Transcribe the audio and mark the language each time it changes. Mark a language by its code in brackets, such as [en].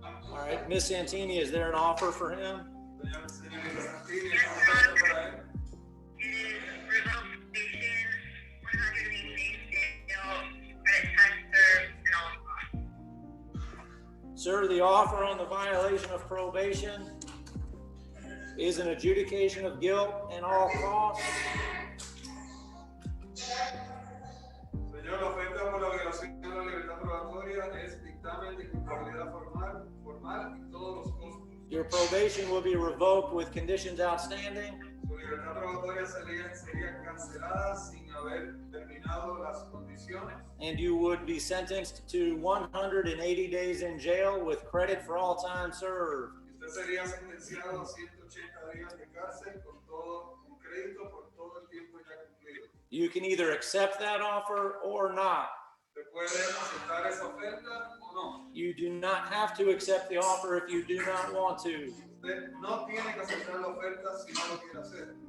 [en] All right, Miss Santini, is there an offer for him? [es] Señorita Santini, ¿es un caso para él? [en] It is revocation, 180 days jail, credit time served, and all costs. Sir, the offer on the violation of probation is an adjudication of guilt and all costs. [es] Señor, la oferta por la violación de la libertad probatoria es dictamen de culpabilidad formal y todos los costos. [en] Your probation will be revoked with conditions outstanding, [es] Su libertad probatoria sería cancelada sin haber terminado las condiciones [en] and you would be sentenced to 180 days in jail with credit for all time served. [es] y usted sería sentenciado a 180 días de cárcel con crédito por todo el tiempo ya cumplido. [en] You can either accept that offer or not. [es] ¿Se puede aceptar esa oferta o no? [en] You do not have to accept the offer if you do not want to. [es] Usted no tiene que aceptar la oferta si no lo quiere hacer.